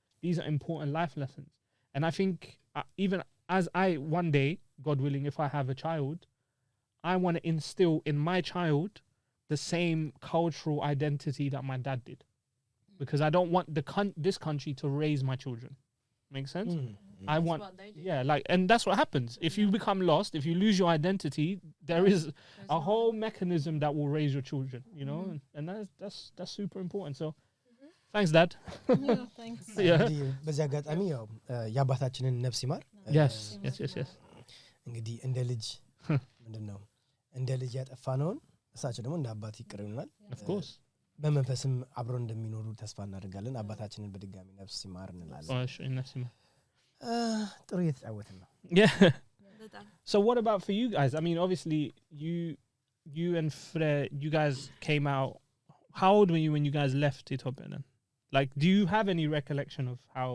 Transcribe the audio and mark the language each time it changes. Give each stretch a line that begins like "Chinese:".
English: These are important life lessons. And I think even as I one day, God willing, if I have a child, I want to instill in my child the same cultural identity that my dad did, because I don't want this country to raise my children. Make sense? I want, like, and that's what happens. If you become lost, if you lose your identity, there is a whole mechanism that will raise your children, you know, and that's super important. So, thanks, Dad. Yeah, thanks.
Amharic: በዚህ አጋጣሚ ያው የአባታችንን ነፍስ ይማር።
English: Yes.
Amharic: እንግዲህ እንደ ልጅ ምንድነው እንደ ልጅ ያጠፋነውን እሳቸው ደግሞ እንደ አባት ይቅር ይሉናል።
English: Of course.
Amharic: በመንፈስም አብረው እንደሚኖሩ ተስፋ እናደርጋለን። አባታችንን በድጋሚ ነፍስ ይማር እንላለን። እሺ ነፍስ ይማር። ጥሩ እየተጫወትን ነው።
English: Yeah. So what about for you guys? I mean, obviously you and Fred, you guys came out. How old were you when you guys left Ethiopia then? Like, do you have any recollection of how?